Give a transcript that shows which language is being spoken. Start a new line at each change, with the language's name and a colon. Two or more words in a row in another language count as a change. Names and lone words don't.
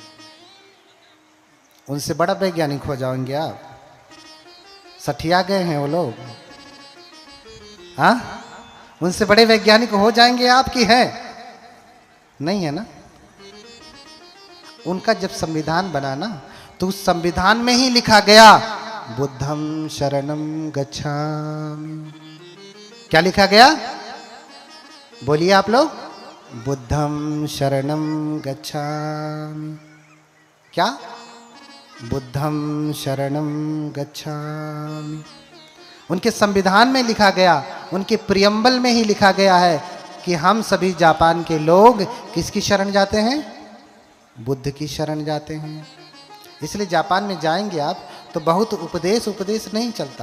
Hindi: उनसे बड़ा वैज्ञानिक हो जाएंगे आप। सठिया गए हैं वो लोग। हाँ? उनसे बड़े वैज्ञानिक हो जाएंगे आप की है? नहीं है ना। उनका जब संविधान बना ना, तो उस संविधान में ही लिखा गया
Pali: बुद्धम शरणम गच्छामि।
Hindi: क्या लिखा गया? बोलिए आप लोग।
Pali: बुद्धम शरणम गच्छामि। क्या? बुद्धम शरणम गच्छामि।
Hindi: उनके संविधान में लिखा गया, उनके प्रियम्बल में ही लिखा गया है कि हम सभी जापान के लोग किसकी शरण जाते हैं? बुद्ध की शरण जाते हैं। इसलिए जापान में जाएंगे आप तो बहुत उपदेश नहीं चलता।